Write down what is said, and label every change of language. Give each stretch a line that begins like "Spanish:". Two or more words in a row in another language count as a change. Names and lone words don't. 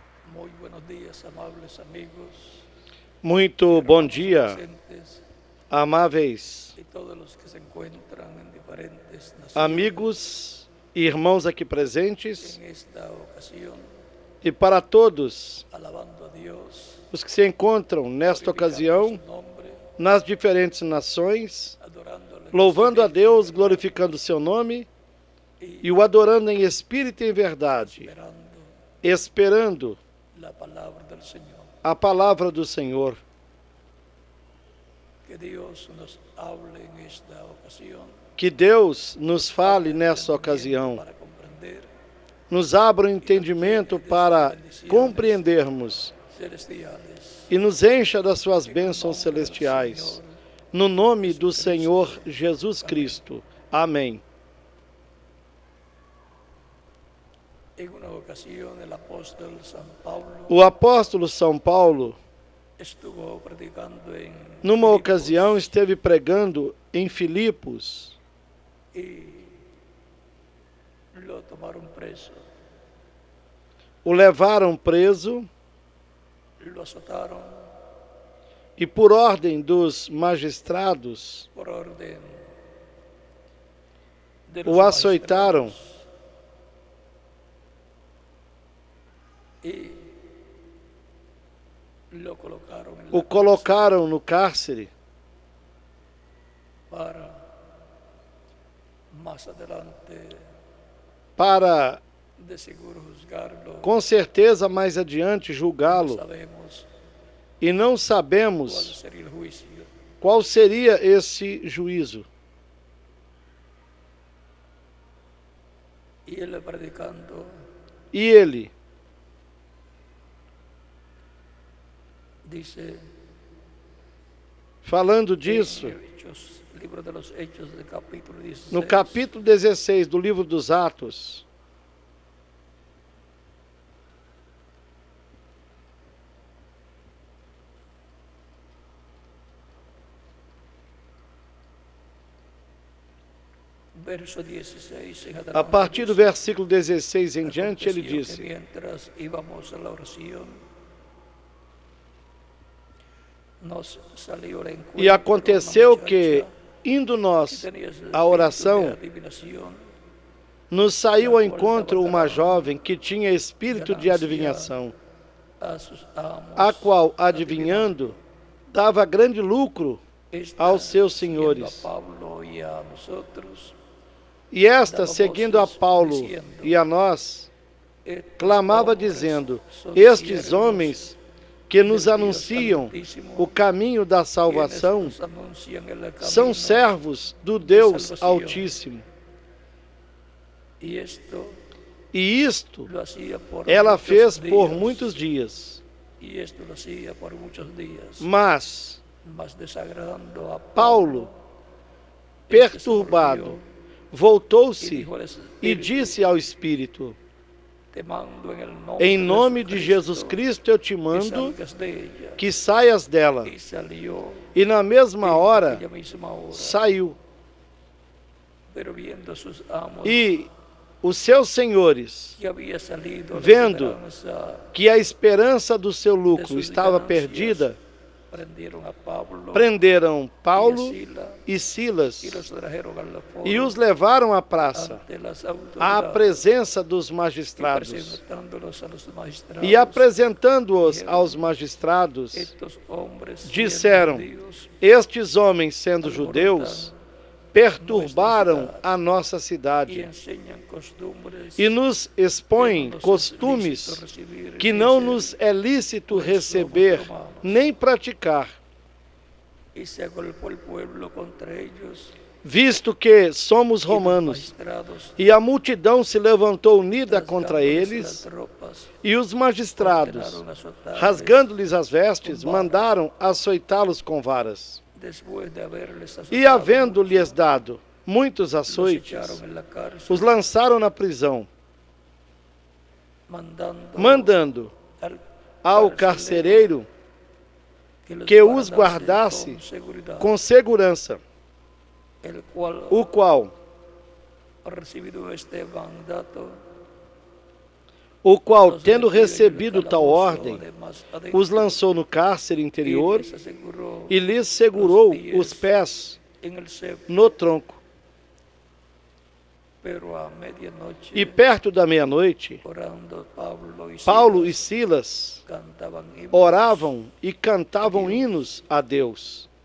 Spanish: Muy buenos días, amables amigos,
Portuguese: Muito bom
Spanish: hermanos
Portuguese: dia,
Spanish: presentes
Portuguese: amáveis
Spanish: y todos los que se encuentran en diferentes naciones.
Portuguese: amigos e irmãos aqui presentes,
Spanish: En esta ocasión,
Portuguese: e para todos
Spanish: alabando a Dios,
Portuguese: os que se encontram nesta
Spanish: glorificando su
Portuguese: ocasião
Spanish: nombre,
Portuguese: nas diferentes nações,
Spanish: adorándole en
Portuguese: louvando a
Spanish: espíritu y en
Portuguese: Deus,
Spanish: verdad,
Portuguese: glorificando o seu nome
Spanish: y
Portuguese: e o adorando em espírito e em verdade,
Spanish: esperando la palabra del Señor.
Portuguese: a palavra do Senhor.
Spanish: Que Dios nos hable en esta ocasión,
Portuguese: Que Deus nos fale
Spanish: abra
Portuguese: nessa
Spanish: entendimiento
Portuguese: ocasião,
Spanish: para comprender
Portuguese: nos abra o entendimento para compreendermos
Spanish: celestiales.
Portuguese: e nos encha das suas bênçãos celestiais. No nome do Senhor Jesus Cristo. Amém.
Spanish: En una ocasión el apóstol San Pablo
Portuguese: O apóstolo São Paulo,
Spanish: estuvo predicando en
Portuguese: numa
Spanish: Filipos
Portuguese: ocasião, esteve pregando em Filipos
Spanish: y lo tomaron preso,
Portuguese: o levaram preso
Spanish: lo azotaron
Portuguese: e, por ordem dos magistrados,
Spanish: por orden de
Portuguese: o açoitaram
Spanish: magistrados y lo colocaron en la
Portuguese: o colocaram no cárcere
Spanish: para más adelante
Portuguese: para,
Spanish: de seguro juzgarlo.
Portuguese: com certeza, mais adiante
Spanish: No
Portuguese: julgá-lo.
Spanish: sabemos
Portuguese: E não
Spanish: cuál
Portuguese: sabemos
Spanish: sería el juicio.
Portuguese: qual seria esse juízo.
Spanish: Y él predicando
Portuguese: E ele,
Spanish: dice
Portuguese: falando disso,
Spanish: en Hechos, libro de los Hechos, del capítulo 16,
Portuguese: no capítulo 16 do livro dos Atos,
Spanish: verso 16 en
Portuguese: a
Spanish: adelante,
Portuguese: partir do
Spanish: dice,
Portuguese: versículo 16 em diante, ele
Spanish: aconteció que
Portuguese: disse:
Spanish: mientras íbamos a la oración, nos salió al encuentro
Portuguese: E aconteceu
Spanish: una
Portuguese: que,
Spanish: muchacha
Portuguese: indo
Spanish: que
Portuguese: nós
Spanish: tenía el
Portuguese: à
Spanish: espíritu de
Portuguese: oração,
Spanish: adivinación,
Portuguese: nos saiu ao encontro uma jovem que tinha espírito de adivinhação,
Spanish: a sus amos,
Portuguese: a qual, adivinhando, dava grande lucro
Spanish: esta,
Portuguese: aos seus
Spanish: siguiendo
Portuguese: senhores.
Spanish: a Pablo y a nosotros,
Portuguese: E esta, seguindo a Paulo e a nós,
Spanish: estos
Portuguese: clamava
Spanish: hombres
Portuguese: dizendo:
Spanish: son
Portuguese: Estes
Spanish: siervos
Portuguese: homens que nos
Spanish: del Dios
Portuguese: anunciam
Spanish: Altísimo,
Portuguese: o caminho da
Spanish: quienes
Portuguese: salvação
Spanish: nos anuncian el camino,
Portuguese: são servos do Deus salvação. Altíssimo.
Spanish: y esto
Portuguese: E isto
Spanish: lo hacía por
Portuguese: ela
Spanish: muchos
Portuguese: fez por
Spanish: días,
Portuguese: muitos dias.
Spanish: y esto lo hacía por muchos días,
Portuguese: Mas mas desagradando a Paulo,
Spanish: este se
Portuguese: perturbado,
Spanish: volvió y
Portuguese: voltou-se
Spanish: dijo al
Portuguese: e
Spanish: espíritu:
Portuguese: disse ao Espírito:
Spanish: te mando
Portuguese: Em nome
Spanish: de
Portuguese: de Jesus Cristo eu te
Spanish: que
Portuguese: mando
Spanish: salgas de ella.
Portuguese: que saias dela.
Spanish: Y salió
Portuguese: E na mesma hora
Spanish: aquella misma hora,
Portuguese: saiu.
Spanish: pero viendo sus amos
Portuguese: E os seus senhores,
Spanish: que había salido la
Portuguese: vendo
Spanish: esperanza,
Portuguese: que a esperança do seu lucro estava perdida,
Spanish: prendieron a Pablo
Portuguese: prenderam Paulo
Spanish: y a
Portuguese: e
Spanish: Silas
Portuguese: Silas
Spanish: y los trajeron al foro
Portuguese: e os levaram à praça,
Spanish: ante las
Portuguese: à
Spanish: autoridades,
Portuguese: presença dos
Spanish: y
Portuguese: magistrados.
Spanish: presentándolos a los magistrados.
Portuguese: E apresentando-os aos magistrados,
Spanish: Estos hombres,
Portuguese: disseram:
Spanish: siendo judíos,
Portuguese: Estes homens, sendo judeus, perturbaram a nossa
Spanish: y
Portuguese: cidade
Spanish: enseñan costumbres
Portuguese: e nos expõem
Spanish: que no nos es
Portuguese: costumes
Spanish: lícito recibir
Portuguese: que
Spanish: ni
Portuguese: não
Spanish: hacer,
Portuguese: nos é lícito receber nem praticar,
Spanish: y se agolpó el pueblo contra ellos,
Portuguese: visto que somos
Spanish: y los
Portuguese: romanos.
Spanish: magistrados,
Portuguese: E a multidão se levantou unida contra
Spanish: rasgándoles
Portuguese: eles,
Spanish: las ropas,
Portuguese: e os magistrados,
Spanish: ordenaron azotarles,
Portuguese: rasgando-lhes as vestes, mandaram açoitá-los com varas.
Spanish: después de haberles azotado
Portuguese: E havendo-lhes dado muitos
Spanish: los
Portuguese: açoites,
Spanish: echaron en la cárcel,
Portuguese: os lançaram na prisão,
Spanish: mandando
Portuguese: mandando ao carcereiro
Spanish: los
Portuguese: que os guardasse
Spanish: con seguridad,
Portuguese: com segurança,
Spanish: el cual,
Portuguese: o qual,
Spanish: recibido este mandato,
Portuguese: o qual, tendo recebido tal ordem, os lançou no cárcere interior e lhes segurou os pés no tronco. E perto da meia-noite, Paulo e Silas oravam e cantavam hinos a Deus.